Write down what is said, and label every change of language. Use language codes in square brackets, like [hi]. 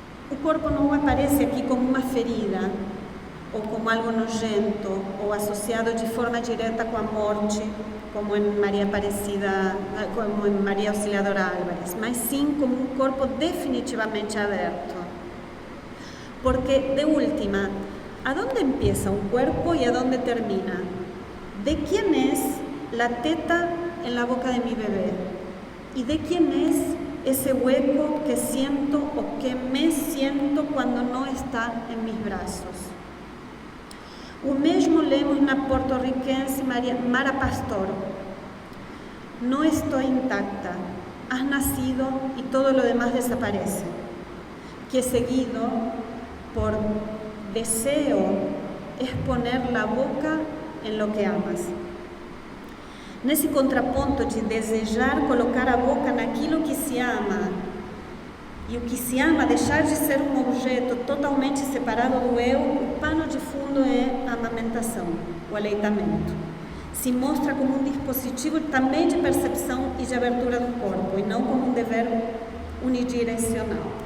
[pt] O corpo não aparece aqui como uma ferida, ou como algo nojento, ou associado de forma direta com a morte, como em Maria Aparecida, como em Maria Auxiliadora Álvares, mas sim como um corpo definitivamente aberto. [es] Porque, de última, ¿aonde empieza un cuerpo y aonde termina? ¿De quién es la teta en la boca de mi bebé? ¿Y de quién es ese hueco que siento o que me siento cuando no está en mis brazos? [pt] O mesmo lemos na porto-riquense Mara Pastor. [es] No estoy intacta, has nacido y todo lo demás desaparece. Que seguido por deseo es poner la boca en lo que amas. [pt] Nesse contraponto de desejar colocar a boca naquilo que se ama, e o que se ama deixar de ser um objeto totalmente separado do eu, o pano de fundo é a amamentação, o aleitamento. Se mostra como um dispositivo também de percepção e de abertura do corpo, e não como um dever unidirecional.